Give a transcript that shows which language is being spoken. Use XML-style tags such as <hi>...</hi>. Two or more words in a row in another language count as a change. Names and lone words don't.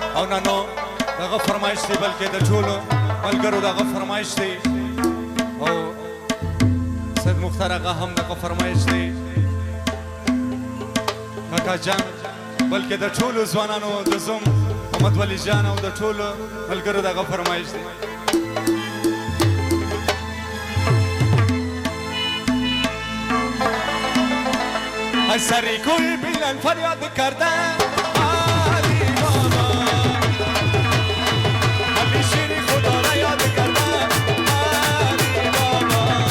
<ps>نانو دغه فرمایش دی بلکې د ټولو ملګرو دغه فرمایش دی او سید مختار هغه هم دغه فرمایش دی کاکا جان بلکې د ټولو ځوانانو د زوم محمد ولی جان او د ټولو ملګرو دغه فرمایش دی</ps> <fa>از سری کوی بلند فریاد کردن علی بابا علی شیری خدا را یاد کردن علی بابا</fa>